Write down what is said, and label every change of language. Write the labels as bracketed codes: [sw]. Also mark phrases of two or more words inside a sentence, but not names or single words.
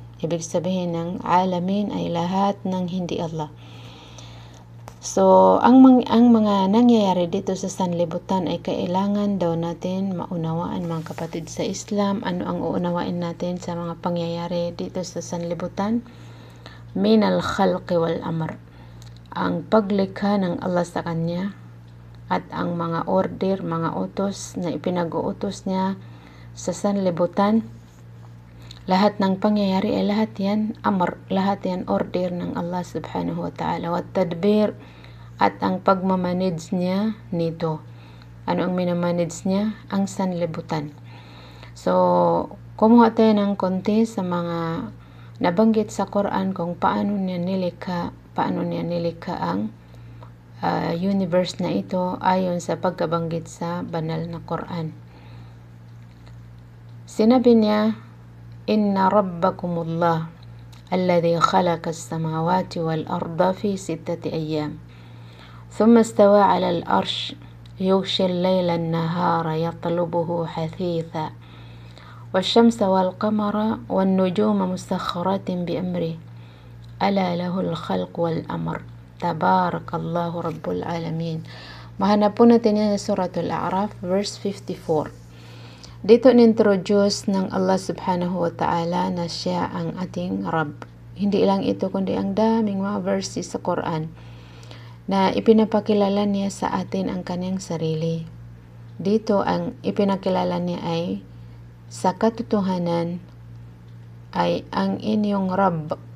[tl] Ibig sabihin ng alamin ay lahat ng hindi Allah. So, ang mga nangyayari dito sa sanlibutan ay kailangan daw natin maunawaan mga kapatid sa Islam. Ano ang uunawain natin sa mga pangyayari dito sa sanlibutan? [ar] من الخلق والأمر. [tl] Ang paglikha ng Allah sa kanya at ang mga order, mga utos na ipinag-uutos niya sa sanlibutan. Lahat ng pangyayari ay lahat yan amr, lahat yan order ng Allah [ar] سبحانه وتعالى. [tl] At tadbir, at ang pagmamanage niya nito. Ano ang minamanage niya? Ang sanlibutan. So, kumuha tayo ng konti sa mga nabanggit sa Quran kung paano niya nilikha ang universe na ito ayon sa pagkabanggit sa banal na Quran. Sinabi niya, [ar] إن ربكم الله الذي خلق السماوات والأرض في 6 أيام ثم استوى على العرش يغشي الليل النهار يطلبه حثيثا والشمس والقمر والنجوم مسخرات بأمره ألا له الخلق والأمر تبارك الله رب العالمين. [tl] Mahanap po natin yan sa Suratul A'raf verse 54. Dito ni-introduce ng Allah [ar] سبحانه وتعالى [tl] na siya ang ating Rabb. Hindi lang ito kundi ang daming mga verses sa Quran na ipinapakilala niya sa atin ang kanyang sarili. Dito ang ipinakilala niya ay sa katotohanan ay ang inyong Rabb.